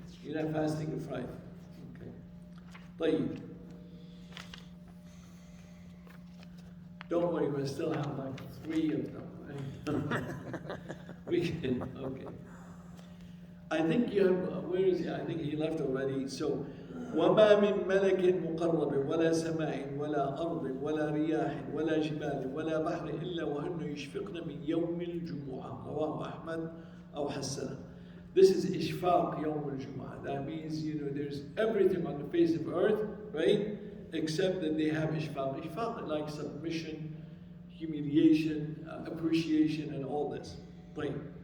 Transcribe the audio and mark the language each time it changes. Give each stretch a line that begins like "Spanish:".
English: You're not fasting on Friday. Okay. طيب. Don't worry, we still have like 3 of them, right? We can, okay. I think you have, where is he? I think he left already.
Arabic: So, وما من ملك مقرب ولا سماء ولا أرض ولا رياح ولا جبال ولا بحر إلا وهن يشفقن من يوم الجمعة. رواه أحمد أو حسنه.
English: This is
Arabic: إشفاق يوم الجمعة.
English: That means, there's everything on the face of earth, right? Except that they have إشفاق. إشفاق like submission, humiliation, appreciation, and all this. Right?